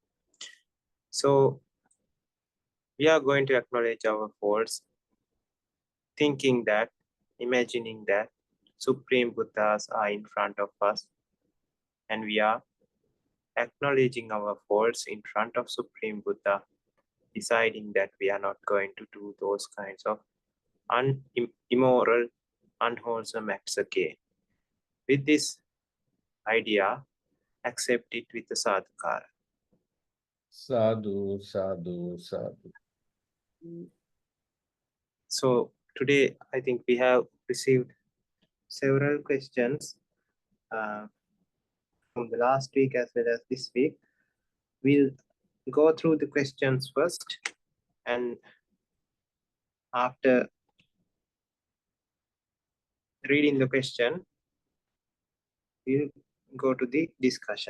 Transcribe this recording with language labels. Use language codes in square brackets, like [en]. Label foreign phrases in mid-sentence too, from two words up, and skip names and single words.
[en] So we are going to acknowledge our faults, thinking that, imagining that Supreme Buddhas are in front of us, and we are acknowledging our faults in front of Supreme Buddha, deciding that we are not going to do those kinds of immoral, unwholesome acts again. With this idea, accept it with the sadhukara. [pi] Sadhu, sadhu, sadhu. [en] So today, I think we have received several questions from the last week as well as this week. We'll go through the questions first, and after reading the question, we'll go to the discussion.